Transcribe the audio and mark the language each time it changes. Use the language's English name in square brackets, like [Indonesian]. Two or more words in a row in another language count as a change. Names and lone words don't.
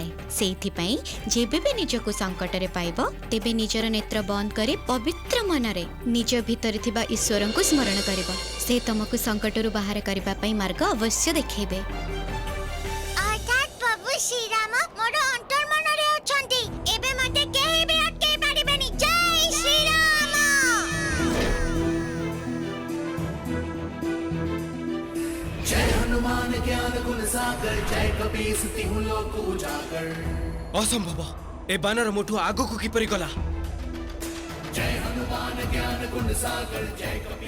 [Odia] ସେଇଥିପାଇଁ ଯେବେ ବି ନିଜକୁ ସଙ୍କଟରେ ପାଇବ, ତେବେ ନିଜର ନେତ୍ର ବନ୍ଦ କରି ପବିତ୍ର ମନରେ ନିଜ ଭିତରେ ଥିବା ଈଶ୍ୱରଙ୍କୁ ସ୍ମରଣ କରିବ। ସେ ତମକୁ ସଙ୍କଟରୁ ବାହାର କରିବା ପାଇଁ ମାର୍ଗ ଅବଶ୍ୟ ଦେଖେଇବେ। ଅର୍ଥାତ୍ ପ୍ରଭୁ ଶ୍ରୀରାମ ମୋର ଅନ୍ତର୍ମନରେ ଅଛନ୍ତି। ଏବେ ମତେ କେହି ବି ଅଟକେଇ ପାରିବେନି। ଜୟ ଶ୍ରୀରାମ। [Hindi] जय हनुमान ज्ञान गुण सागर, जय कपीस तिहु लोक उजागर। [Odia] ଅସମ୍ଭବ, ଏ ବାନର ମୋଠୁ ଆଗୁ କୁ କିପରି ଗଲା? [Hindi] जय हनुमान ज्ञान गुण सागर, जय कपीस